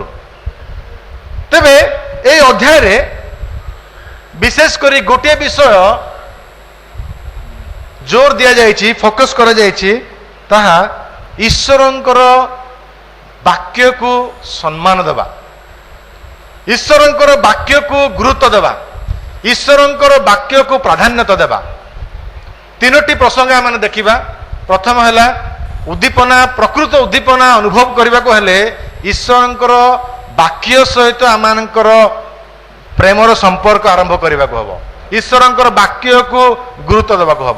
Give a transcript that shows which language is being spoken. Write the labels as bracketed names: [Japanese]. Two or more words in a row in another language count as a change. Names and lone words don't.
[Odia] ତେବେ ଏଇ ଅଧ୍ୟାୟେ ବିଶେଷ କରେ ଗୋଟିୟେ ବିଷୟ ଜୋର ଦିଆ ଯାଇଛି ଫୋକସ କରା ଯାଇଛି ତାହା ঈশ্বরଙ୍କର ବାକ୍ୟକୁ ସମ୍ମାନ ଦେବା, ଈଶ୍ୱରଙ୍କର ବାକ୍ୟକୁ ଗୁରୁତ୍ୱ ଦେବା, ଈଶ୍ୱରଙ୍କର ବାକ୍ୟକୁ ପ୍ରାଧାନ୍ୟତା ଦେବା। ତିନୋଟି ପ୍ରସଙ୍ଗ ଆମେ ଦେଖିବା। ପ୍ରଥମ ହେଲା ଉଦ୍ଦୀପନା। ପ୍ରକୃତ ଉଦ୍ଦୀପନା ଅନୁଭବ କରିବାକୁ ହେଲେ ଈଶ୍ୱରଙ୍କର ବାକ୍ୟ ସହିତ ଆମମାନଙ୍କର ପ୍ରେମର ସମ୍ପର୍କ ଆରମ୍ଭ କରିବାକୁ ହେବ, ଈଶ୍ୱରଙ୍କର ବାକ୍ୟକୁ ଗୁରୁତ୍ୱ ଦେବାକୁ ହେବ।